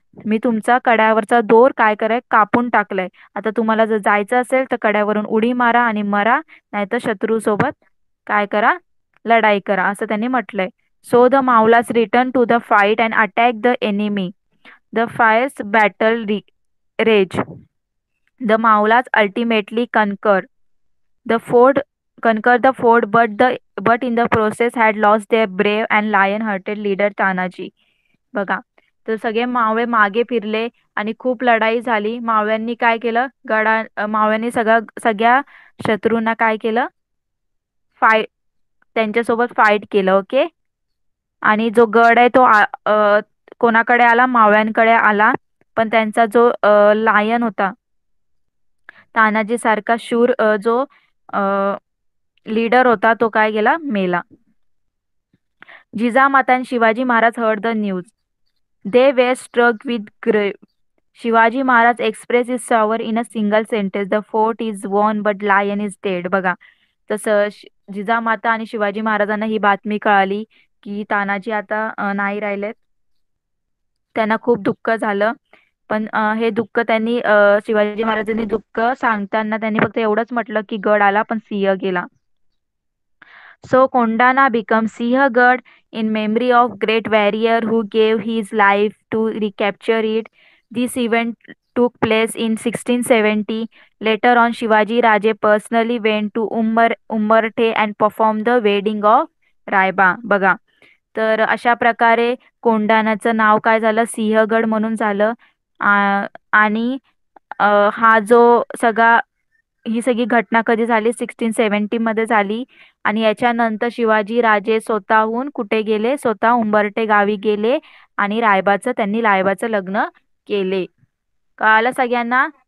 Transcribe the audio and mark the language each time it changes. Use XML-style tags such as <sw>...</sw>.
<mr>मी तुमचा कड्यावरचा दोर काय कराय, कापून टाकलाय. आता तुम्हाला जर जायचं असेल तर कड्यावरून उडी मारा आणि मरा, नाहीतर शत्रू सोबत काय करा, लढाई करा, असं त्यांनी म्हटलंय.</mr> <en>So the Maulas return to the fight and attack the enemy. The fires battle rage. The Maulas ultimately the fort conquer the fort, but in the process had lost their brave and lion-hearted leader Tanaji.</en> <mr>बघा, तर सगळे मावळे मागे फिरले आणि खूप लढाई झाली. मावळ्यांनी काय केलं, मावळ्यांनी सगळ्या शत्रूंना काय केलं, फाईट, त्यांच्यासोबत फाईट केलं. ओके, आणि जो गड आहे तो कोणाकडे आला, मावळ्यांकडे आला. पण त्यांचा जो लायन होता, तानाजी सारखा शूर जो लीडर होता, तो काय गेला, मेला.</mr> <en>Jijamata and Shivaji Maharaj heard the news. They were struck with grief. Shivaji Maharaj express his sorrow in a single sentence. The fort is won but lion is dead.</en> <mr>बघा, तसं जिजामाता आणि शिवाजी महाराजांना ही बातमी कळाली की तानाजी आता नाही राहिलेत. त्यांना खूप दुःख झालं. पण हे दुःख त्यांनी शिवाजी महाराजांनी दुःख सांगताना त्यांनी फक्त एवढंच म्हटलं की गड आला पण सिंह गेला.</mr> <en>So Kondana becomes Sinhagad in memory of great warrior who gave his life to recapture it. This event took place in 1670. Later on, Shivaji Raje personally went to Umarte and performed the wedding of Raiba.</en> <mr>बघा, तर अशा प्रकारे कोंढाण्याचं नाव काय झालं, सिंहगड म्हणून झालं. आणि हा जो सगळा ही सगळी घटना कधी झाली, 1670 मध्ये झाली. आणि याच्यानंतर शिवाजी राजे स्वतःहून कुठे गेले, स्वतः उंबरठे गावी गेले आणि रायबाचं लग्न केले. कळालं सगळ्यांना.</mr>